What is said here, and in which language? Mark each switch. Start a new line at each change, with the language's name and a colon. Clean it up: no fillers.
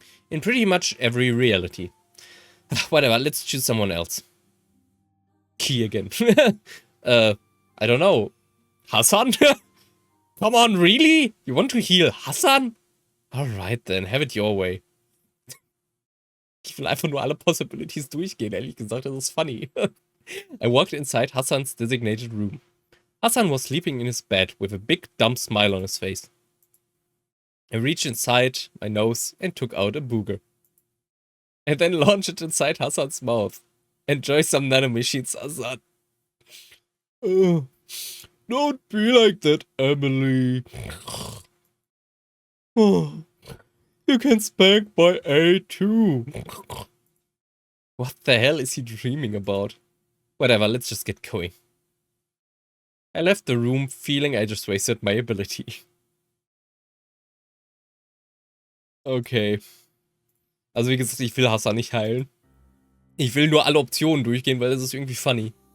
English: In pretty much every reality. Whatever, let's choose someone else. Key again. I don't know. Hassan? Come on, really? You want to heal Hassan? Alright then, have it your way.
German: Ich will einfach nur alle Possibilities durchgehen, ehrlich gesagt, das ist funny.
English: I walked inside Hassan's designated room. Hassan was sleeping in his bed with a big dumb smile on his face. I reached inside my nose and took out a booger. I then launched it inside Hassan's mouth. Enjoy some nanomachines, Hassan. Don't be like that, Emily. You can spank by A too. What the hell is he dreaming about? Whatever, let's just get going. I left the room feeling I just wasted my ability. Okay.
German: Also wie gesagt, ich will Hassan nicht heilen. Ich will nur alle Optionen durchgehen, weil das ist irgendwie funny.